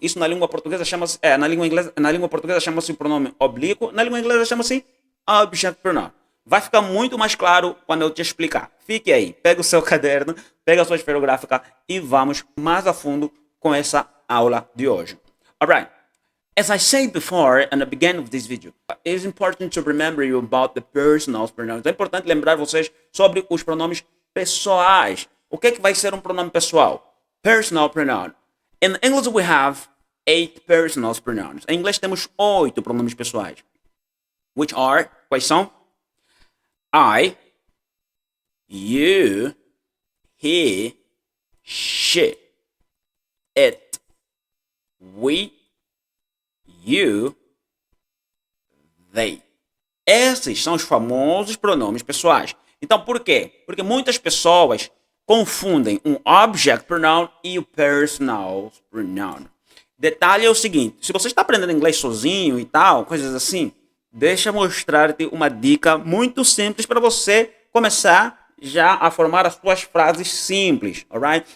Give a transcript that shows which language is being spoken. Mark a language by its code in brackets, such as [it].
[pt] Isso na língua portuguesa chama-se, na língua portuguesa chama-se pronome oblíquo, na língua inglesa chama-se object pronoun. Vai ficar muito mais claro quando eu te explicar. Fique aí, pega o seu caderno, pega a sua esferográfica e vamos mais a fundo com essa aula de hoje. [en] Alright, as I said before at the beginning of this video, it is important to remember you about the personal pronouns. [pt] É importante lembrar vocês sobre os pronomes pessoais. O que vai ser um pronome pessoal? [en] Personal pronoun. In English we have 8 personal pronouns. [pt] Em inglês temos 8 pronomes pessoais. [en] Which are, [pt] quais são? [en] I, you, he, she, it, we, you, they. [pt] Esses são os famosos pronomes pessoais. Então, por quê? Porque muitas pessoas confundem um object pronoun e o personal pronoun. Detalhe é o seguinte, se você está aprendendo inglês sozinho e tal, coisas assim, deixa eu mostrar-te uma dica muito simples para você começar já a formar as suas frases simples, alright?